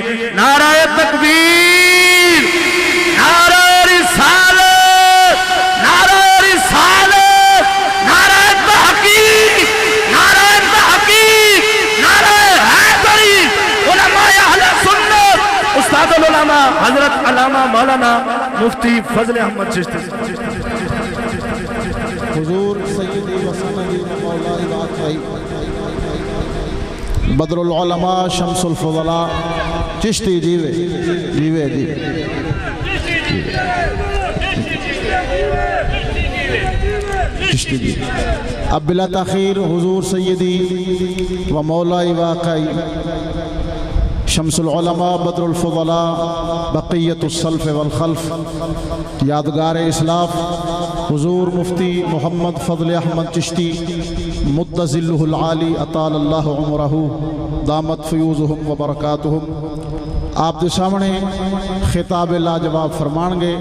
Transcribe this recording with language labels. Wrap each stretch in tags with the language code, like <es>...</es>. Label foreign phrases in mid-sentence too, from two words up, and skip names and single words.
<ur>نعرہ تکبیر, نعرہ رسالت, نعرہ رسالت, نعرہ تحقیق, نعرہ تحقیق, نعرہ حیدری. علماء اہل سنت استاد العلماء حضرت علامہ مولانا مفتی فضل احمد چشتی.</ur> <pa>حضور سیدی و سندی مولائی واقعی بدر العلماء شمس الفضلاء چشتی جیوے جیوے جیوے. چشتی جیوے. اب بلا تاخیر حضور سیدی و مولائی واقعی شمس العلماء بدر الفضلاء</pa> <ar>بقیت السلف والخلف</ar> <pa>یادگار اسلاف حضور مفتی محمد فضل احمد چشتی</pa> <ar>مد ظلہ العالی اطال اللہ عمرہ دامت فیوزہم و برکاتہم</ar> <pa>آپ دے سامنے خطاب لاجواب فرمان گے.</pa>